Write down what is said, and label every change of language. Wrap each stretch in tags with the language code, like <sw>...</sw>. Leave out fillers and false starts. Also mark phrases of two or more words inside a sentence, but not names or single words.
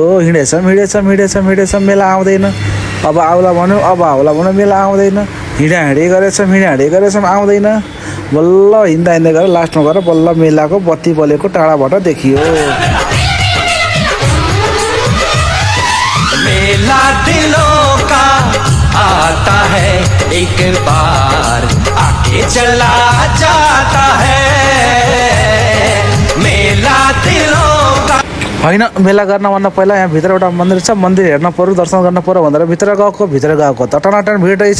<ne>हिँडेछ मेला आउँदैन। अब आउला भन्यो मेला आउँदैन। हिँडे गरेछौँ आउँदैन। बल्ल हिँड्दा गएर लास्टमा गएर बल्ल मेलाको बत्ती बलेको टाढाबाट देखियो।</ne> <hi>मेला दिलों का आता है, एक बार आके चला जाता है। मेला दिलों का</hi> <ne>होइन, मेला गर्नभन्दा पहिला यहाँ भित्र एउटा मन्दिर छ, मन्दिर हेर्न पर्यो, दर्शन गर्न पर्यो भनेर भित्र गएको त टनाटन भिड रहेछ।</ne>